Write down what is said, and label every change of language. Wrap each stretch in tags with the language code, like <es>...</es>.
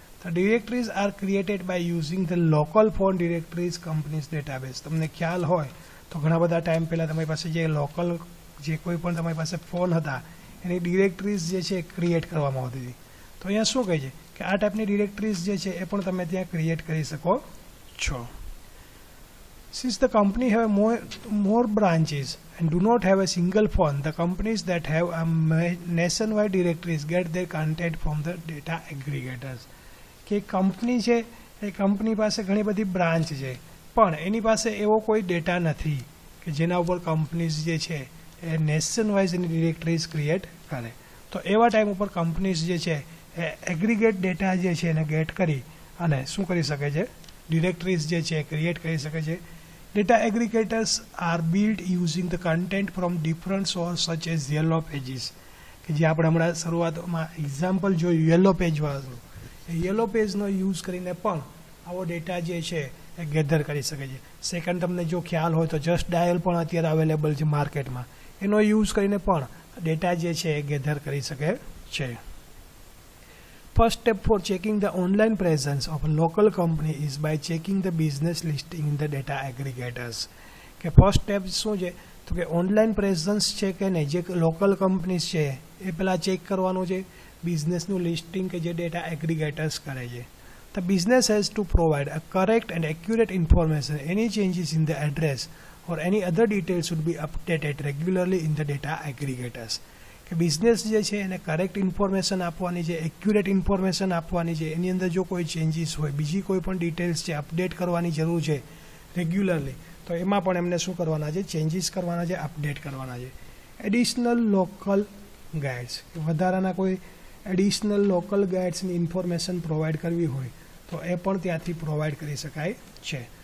<en>તો directories are created by using the local phone directories companies database.</en> <gu>તમને ખ્યાલ હોય તો ઘણા બધા ટાઈમ પહેલાં તમારી પાસે જે લોકલ જે કોઈ પણ તમારી પાસે ફોન હતા એની ડિરેક્ટરીઝ જે છે ક્રિએટ કરવામાં આવતી હતી. તો અહીંયા શું કહે છે કે આ ટાઈપની ડિરેક્ટરીઝ જે છે એ પણ તમે ત્યાં ક્રિએટ કરી શકો છો.</gu> <en>Since the company have more branches and do not have a single phone, the companies that have a nationwide directories get their content from the data aggregators.</en> <gu>કે કંપની છે એ કંપની પાસે ઘણી બધી બ્રાન્ચ છે પણ એની પાસે એવો કોઈ ડેટા નથી કે જેના ઉપર કંપનીઝ જે છે એ નેશન વાઇઝ એની ડિરેક્ટરીઝ ક્રિએટ કરે. તો એવા ટાઈમ ઉપર કંપનીઝ જે છે એ એગ્રીગેટ ડેટા જે છે એને ગેટ કરી અને શું કરી શકે છે, ડિરેક્ટરીઝ જે છે ક્રિએટ કરી શકે છે.</gu> <en>Data aggregators are built using the content from different sources such as Yellow Pages.</en> <gu>કે જે આપણે હમણાં શરૂઆતમાં એક્ઝામ્પલ જોયું યલો પેજ વાળું, એ યલો પેજનો યુઝ કરીને પણ આવો ડેટા જે છે એ ગેધર કરી શકે છે. સેકન્ડ, તમને જો ખ્યાલ હોય તો જસ્ટ ડાયલ પણ અત્યારે અવેલેબલ છે માર્કેટમાં, એનો યુઝ કરીને પણ ડેટા જે છે એ ગેધર કરી શકે છે.</gu> <en>First step for checking the online presence of a local company is by checking the business listing in the data aggregators.</en> <gu>કે ફર્સ્ટ સ્ટેપ શું છે તો કે ઓનલાઈન પ્રેઝન્સ છે કે નહીં જે લોકલ કંપનીઝ છે એ પહેલાં ચેક કરવાનું છે બિઝનેસનું લિસ્ટિંગ કે જે ડેટા એગ્રીગેટર્સ કરે છે.</gu> <en>The business has to provide a correct and accurate information. Any changes in the address or any other details should be updated regularly in the data aggregators.</en> <gu>કે business જે છે એને correct information આપવાની છે, accurate information આપવાની છે. એની અંદર જો કોઈ ચેન્જીસ હોય, બીજી કોઈ પણ ડિટેલ્સ છે અપડેટ કરવાની જરૂર છે રેગ્યુલરલી, તો એમાં પણ એમને શું કરવાના છે, ચેન્જીસ કરવાના છે, અપડેટ કરવાના છે. એડિશનલ લોકલ ગાઈડ્સ, વધારાના કોઈ એડિશનલ લોકલ ગાઈડ્સની ઇન્ફોર્મેશન પ્રોવાઈડ કરવી હોય તો એ પણ ત્યાંથી પ્રોવાઈડ કરી શકાય છે.</gu>